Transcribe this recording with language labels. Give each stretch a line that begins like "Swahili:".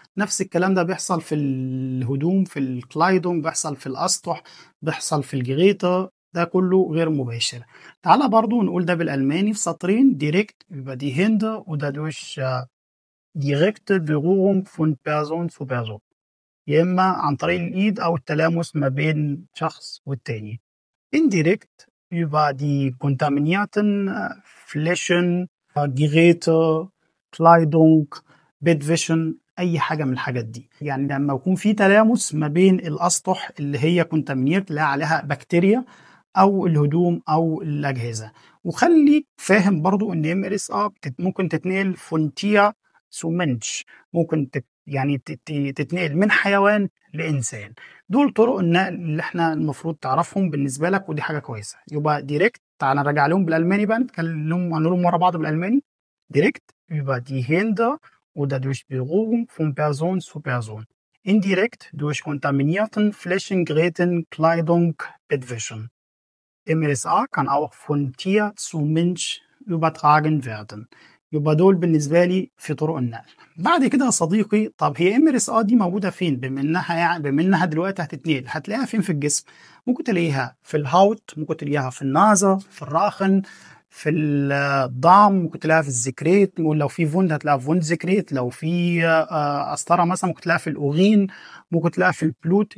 Arabic: نفس الكلام ده بيحصل في الهدوم، في الكلايدون، بيحصل في الأسطح، بيحصل في الجريطة، ده كله غير مباشر. تعالى برضو نقول ده بالألماني في سطرين. ديريكت يبقى دي هند وده دوش
German: direkte Berührung von Person zu Person،
Arabic: يا إما عن طريق الإيد أو التلامس ما بين شخص والتاني.
German: Indirekt über die kontaminierten Flächen، Geräte، Kleidung، Bettwäsche،
Arabic: أي حاجة من الحاجات دي. يعني لما يكون في تلامس ما بين الأسطح اللي هي كونتامينيرت اللي عليها بكتيريا أو الهدوم أو الأجهزة. وخليك فاهم برضو إن MRSA ممكن تتنقل فونتيا سومنش، ممكن يعني تتنقل من حيوان لإنسان. دول طرق النقل اللي احنا المفروض تعرفهم بالنسبة لك، ودي حاجة كويسة. يبقى ديريكت، تعال نراجع لهم بالألماني بقى، نتكلم عنهم ورا بعض بالألماني.
German: ديريكت über die Hände oder durch Berührung von Person zu Person. Indirekt durch kontaminierten Flächen, Geräten, Kleidung, Bettwäsche. MRSA kann auch von Tier zu Mensch übertragen werden.
Arabic: يبقى دول بالنسبة لي في طرق النقل. بعد كده يا صديقي، طب هي MRSA دي موجودة فين؟ بما انها دلوقتي هتتنقل، هتلاقيها فين في الجسم؟ ممكن تلاقيها في الهاوت، ممكن تلاقيها في النازة، في الراخن، في الضعم، ممكن تلاقيها في الزكريت، ولو في فوند هتلاقيها في فوند زكريت، لو في قسطرة مثلا ممكن تلاقيها في الأوغين، ممكن تلاقيها في البلوت.